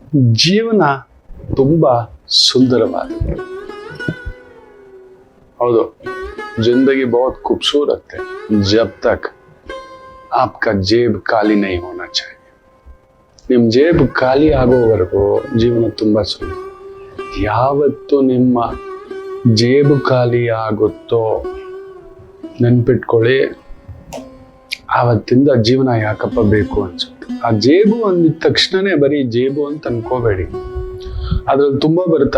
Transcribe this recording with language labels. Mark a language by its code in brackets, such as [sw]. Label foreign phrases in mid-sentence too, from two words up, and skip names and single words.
[kn] ಜೀವನ ತುಂಬಾ ಸುಂದರವಾಗಿದೆ. ಹೌದು, [hi] जिंदगी बहुत खूबसूरत है जब तक आपका जेब ಖಾಲಿ नहीं होना चाहिए. [kn] ನಿಮ್ ಜೇಬ್ ಖಾಲಿ ಆಗೋವರೆಗೂ ಜೀವನ ತುಂಬಾ ಸುಂದರ. ಯಾವತ್ತು ನಿಮ್ಮ ಜೇಬು ಖಾಲಿ ಆಗುತ್ತೋ ನೆನ್ಪಿಟ್ಕೊಳ್ಳಿ, ಆವತ್ತಿಂದ ಜೀವನ ಯಾಕಪ್ಪ ಬೇಕು ಅನ್ಸುತ್ತೆ. ಆ ಜೇಬು ಅಂದಿದ ತಕ್ಷಣನೇ ಬರೀ ಜೇಬು ಅಂತ ಅನ್ಕೋಬೇಡಿ, ಅದ್ರಲ್ಲಿ ತುಂಬಾ ಬರುತ್ತೆ.